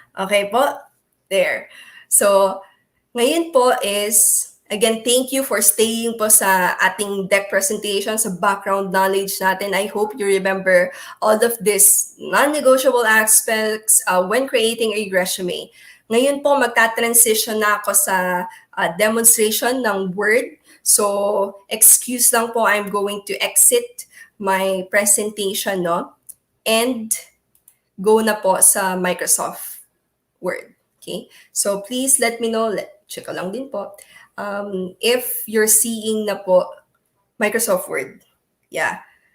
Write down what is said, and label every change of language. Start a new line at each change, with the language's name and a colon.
English: Okay po? There. So, ngayon po is, again, thank you for staying po sa ating deck presentation, sa background knowledge natin. I hope you remember all of these non-negotiable aspects when creating a resume.
Filipino: Ngayon po, magka-transition na ako sa demonstration ng Word.
English: So, excuse lang po, I'm going to exit my presentation, no? And go na po sa Microsoft Word. Okay? So, please let me know,
Filipino: check ko lang din po,
English: if you're seeing na po Microsoft Word. Yeah.